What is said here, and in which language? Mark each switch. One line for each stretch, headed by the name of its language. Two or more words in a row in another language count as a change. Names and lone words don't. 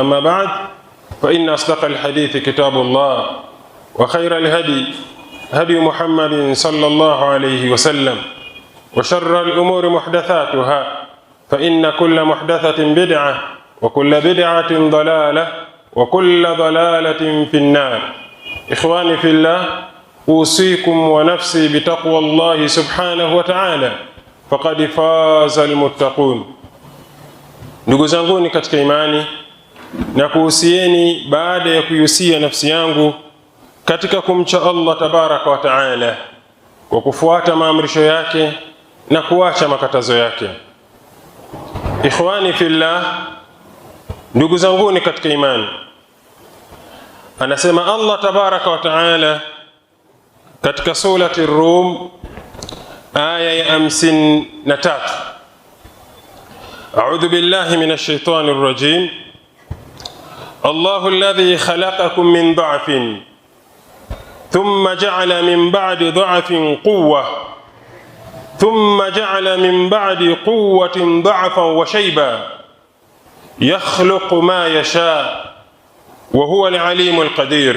Arabic: أما بعد، فإن أصدق الحديث كتاب الله، وخير الهدي هدي محمد صلى الله عليه وسلم، وشر الأمور محدثاتها، فإن كل محدثة بدعة وكل بدعة ضلالة وكل ضلالة في النار. إخواني في الله، أوصيكم ونفسي بتقوى الله سبحانه وتعالى فقد فاز المتقون.
Swahili: Ndugu zanguni katika imani, na kuhusieni baada ya kuhusia nafsi yangu katika kumcha Allah
Arabic: تبارك وتعالى
Swahili: kwa kufuata maamrisho yake na kuacha makatazo yake.
Arabic: إخواني في الله,
Swahili: ndugu zanguni katika imani, anasema Allah
Arabic: تبارك وتعالى
Swahili: katika surati Rum aya ya 53:
Arabic: أعوذ بالله من الشيطان الرجيم. الله الذي خلقكم من ضعف ثم جعل من بعد ضعف قوة ثم جعل من بعد قوة ضعفا وشيبة يخلق ما يشاء وهو العليم القدير.